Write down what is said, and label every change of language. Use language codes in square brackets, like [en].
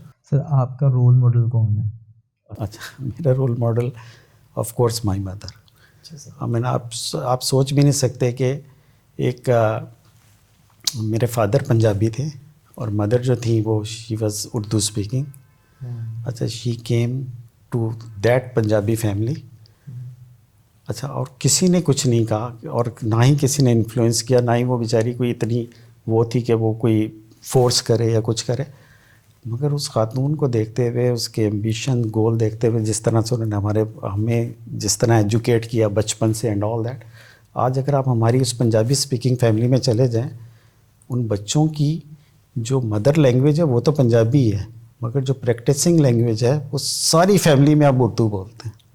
[ur] سر آپ کا role model کون ہے؟ [en] اچھا, [ur] میرا [en] Role model of course my mother. [ur] میں نے آپ سوچ بھی نہیں سکتے کہ ایک میرے فادر پنجابی تھے اور مدر جو تھی وہ [en] She was Urdu speaking. اچھا, she came to that Punjabi family. [ur] اچھا, اور کسی نے کچھ نہیں کہا اور نہ ہی کسی نے انفلوئنس کیا, نہ ہی وہ بیچاری کوئی اتنی وہ تھی کہ وہ کوئی فورس کرے یا کچھ کرے. مگر اس خاتون کو دیکھتے ہوئے, اس کے ایمبیشن گول دیکھتے ہوئے, جس طرح سے انہوں نے ہمیں جس طرح ایجوکیٹ کیا بچپن سے [en] and all that, [ur] آج اگر آپ ہماری اس پنجابی اسپیکنگ فیملی میں چلے جائیں, ان بچوں کی جو مدر لینگویج ہے وہ تو پنجابی ہے, مگر جو پریکٹسنگ لینگویج ہے وہ ساری فیملی میں آپ اردو بولتے ہیں.